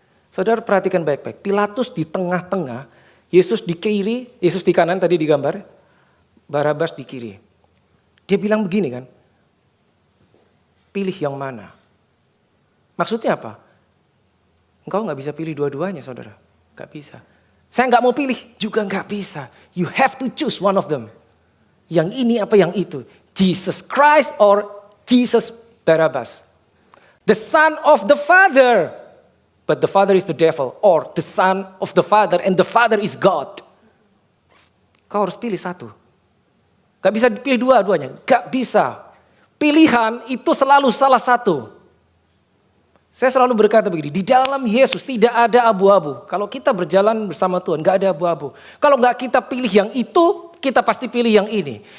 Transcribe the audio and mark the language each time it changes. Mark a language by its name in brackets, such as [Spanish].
[Indonesian] Saudara perhatikan baik-baik. Pilatus di tengah-tengah, Yesus di kiri, Yesus di kanan tadi digambar. Barabas di kiri. Dia bilang begini kan. Pilih yang mana? Maksudnya apa? Engkau gak bisa pilih dua-duanya saudara. Gak bisa. Saya gak mau pilih juga gak bisa. [English] You have to choose one of them. [Indonesian] Yang ini apa yang itu. [English] Jesus Christ or Jesus Barabbas. The son of the father. But the father is the devil. Or the son of the father and the father is God. [Indonesian] Kau harus pilih satu. Gak bisa pilih dua-duanya. Gak bisa. Pilihan itu selalu salah satu. Saya selalu berkata begini, di dalam Yesus tidak ada abu-abu. Kalau kita berjalan bersama Tuhan, gak ada abu-abu. Kalau gak kita pilih yang itu, kita pasti pilih yang ini.